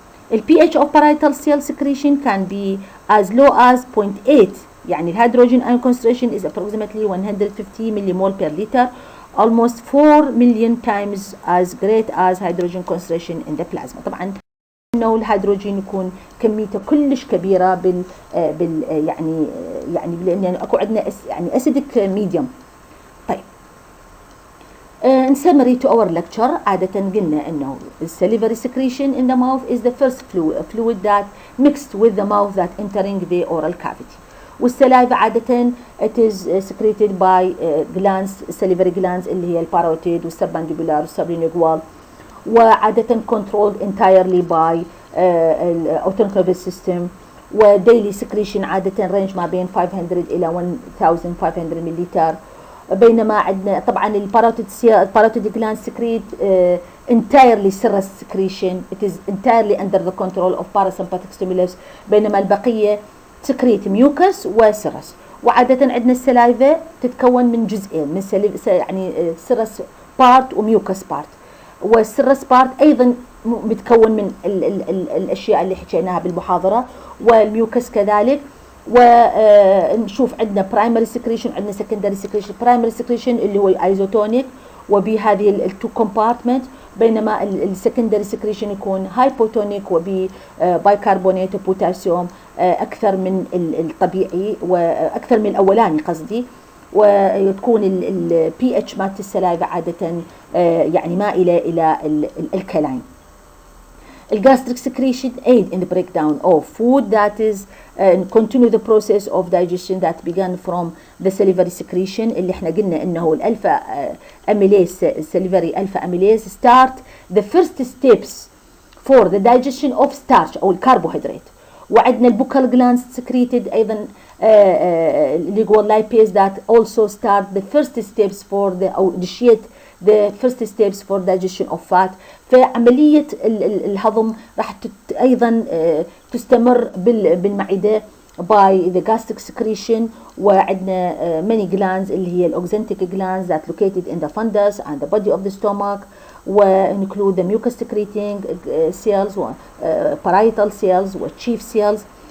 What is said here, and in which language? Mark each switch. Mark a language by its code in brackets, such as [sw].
[en] The pH of parietal cell secretion can be as low as 0.8. [ar] يعني الهيدروجين [en] ion concentration is approximately 150 millimole per liter, almost 4 million times as great as hydrogen concentration in the plasma. [ar] طبعا انه الهيدروجين يكون كميته كلش كبيره بال يعني لان اكو عندنا يعني [en] acidic medium. [ar] طيب [en] in summary to our lecture، [ar] عادة قلنا انه [en] salivary secretion in the mouth is the first fluid that mixed with the mouth that entering the oral cavity. [ar] والسلايفا عادة [en] it is secreted by glands salivary glands [ar] اللي هي الباروتيد والسبمنديبولار والسبلينجوال، وعادة [en] controlled entirely by autonomic nervous system. وديلي secretion [ar] عادة range ما بين 500 إلى 1500 مليلتر. بينما عندنا طبعا الباروتيد [en] glands secrete entirely serous secretion. It is entirely under the control of parasympathetic stimulus، [ar] بينما البقية سكريت ميوكس وسيرس. وعادة عندنا السلايفا تتكون من جزئين، من يعني سيرس بارت وميوكس بارت، والسيرس بارت أيضا متكون من الأشياء اللي حكيناها بالمحاضرة، والميوكس كذلك. ونشوف عندنا برايمري سكريشن عندنا سكندري سكريشن. برايمري سكريشن اللي هو ايزوتونيك وبهذه التو كومبارتمنت، بينما السكندري سكريشن يكون هايبوتونيك وبايكربونات وبوتاسيوم اكثر من الطبيعي واكثر من الاولاني قصدي. وتكون البي اتش مالت السلايفا عاده يعني مائله الى الكلاين. [en] الجاستريك secretion aid in the breakdown of food that is continue the process of digestion that began from the salivary secretion [ar] اللي احنا قلنا انه الالفا اميليز [en] salivary alpha amylase start the first steps for the digestion of starch [ar] او الكربوهيدرات. وعندنا البوكال [en] glands secreted [ar] ايضا اللي هو [en] lipase that also start the first steps for the او initiate the first steps for digestion of fat. [ar] فعملية الهضم راح أيضا تستمر بالمعدة [en] by the gastric secretion. وعندنا many glands [ar] اللي هي الأوكزنتيك [en] glands that located in the fundus and the body of the stomach، وinclude the mucus secreting cells و parietal cells و chief cells.